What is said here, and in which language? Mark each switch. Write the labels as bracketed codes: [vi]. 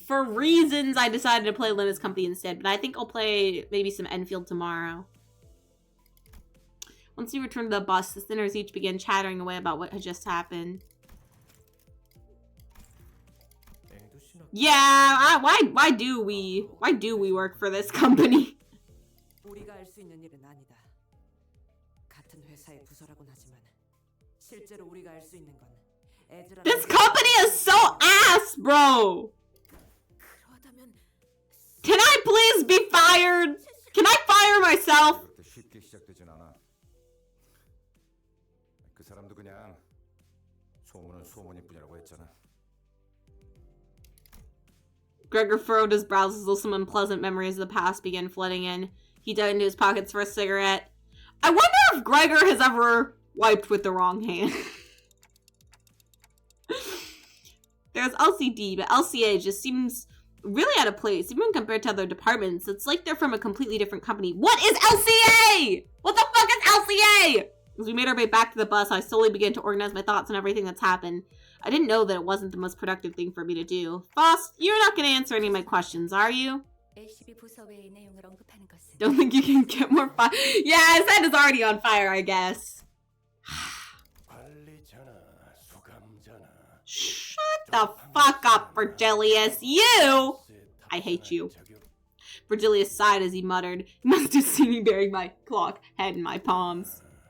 [en] For reasons, I decided to play Limbus Company instead. But I think I'll play maybe some Enfield tomorrow. Once we returned to the bus, the sinners each began chattering away about what had just happened. Yeah, why do we work for this company? [ko] 우리가 알 수 있는 일은 아니다. 같은 회사의 부서라곤 하지만 실제로 우리가 알 수 있는 건 에즈라. [en] This company is so ass, bro. [ko] 그러다면 [en] Can I please be fired? Can I fire myself? [ko] 쉽게 시작되진 않아. 그 사람도 그냥 소문은 소문일 뿐이라고 했잖아. [en] Gregor furrowed his brows as though some unpleasant memories of the past began flooding in. He dug into his pockets for a cigarette. I wonder if Gregor has ever wiped with the wrong hand. There's LCD, but LCA just seems really out of place, even compared to other departments. It's like they're from a completely different company. What is LCA? What the fuck is LCA? As we made our way back to the bus, I slowly began to organize my thoughts on everything that's happened. I didn't know that it wasn't the most productive thing for me to do. Boss, you're not going to answer any of my questions, are you? [ko] LCB 부서 외의 내용을 언급하는 것은 [en] Don't think you can get more fire. Yeah, his head is already on fire, I guess. Shut the fuck up, Virgilius. You! I hate you. Virgilius sighed as he muttered, "You must have seen me burying my clock head in my palms."